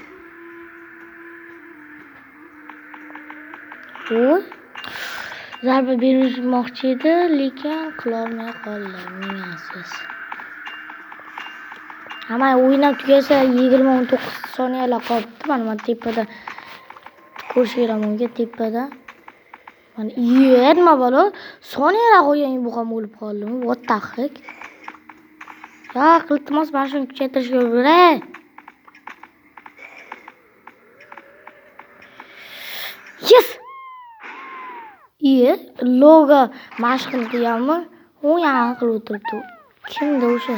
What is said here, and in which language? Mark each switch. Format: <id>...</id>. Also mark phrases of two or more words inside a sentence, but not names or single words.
<uz>Zarba bermoqchi edi, lekin qila olmay qoldi. Menasiz. Ama o'ynab tugasa 20-19 soniyalar qolibdi. Mana tepada ko'rsanglar tepada. Mana nima bo'lo? Soniyalar qo'ygan bu ham o'lib qoldimi?</uz> <en>What the heck?</en> <uz>Ya, iltimos mana shuni kuchaytirishga o'rgat. Yes! Logo mashq qilganmi? U yana qilib o'tiribdi. Kimdi o'sha?</uz>